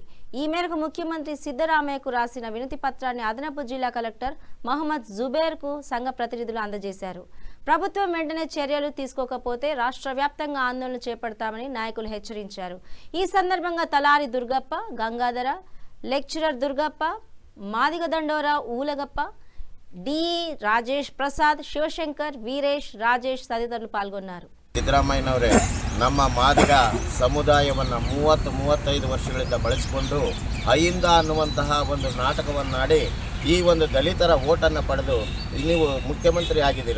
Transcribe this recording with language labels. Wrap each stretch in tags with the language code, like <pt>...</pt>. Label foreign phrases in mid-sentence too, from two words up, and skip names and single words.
<te>ఈ మేరకు ముఖ్యమంత్రి సిద్ధరామయ్యకు రాసిన వినతి పత్రాన్ని అదనపు జిల్లా కలెక్టర్ మహమ్మద్ జుబేర్కు సంఘ ప్రతినిధులు అందజేశారు. ప్రభుత్వం వెంటనే చర్యలు తీసుకోకపోతే రాష్ట్ర వ్యాప్తంగా ఆందోళన చేపడతామని నాయకులు హెచ్చరించారు. ఈ సందర్భంగా తలారి దుర్గప్ప, గంగాధర, లెక్చరర్ దుర్గప్ప, మాదిగ దండోరా ఊలగప్ప, డి ರಾಜೇಶ್ ಪ್ರಸಾದ್, ಶಿವಶಂಕರ್, ವೀರೇಶ್, ರಾಜೇಶ್</te> <kn>ತದಿತರರು ಪಾಲ್ಗೊಂಡರು. ಸಿದ್ದರಾಮಯ್ಯನವರೇ ನಮ್ಮ ಮಾದಿಗ ಸಮುದಾಯವನ್ನು 30-35 ವರ್ಷಗಳಿಂದ ಬಳಸಿಕೊಂಡು ಅಹಿಂದ ಅನ್ನುವಂತಹ ಒಂದು ನಾಟಕವನ್ನಾಡಿ ಈ ಒಂದು ದಲಿತರ ಓಟನ್ನು ಪಡೆದು ನೀವು ಮುಖ್ಯಮಂತ್ರಿ ಆಗಿದ್ದೀರಾ.</kn>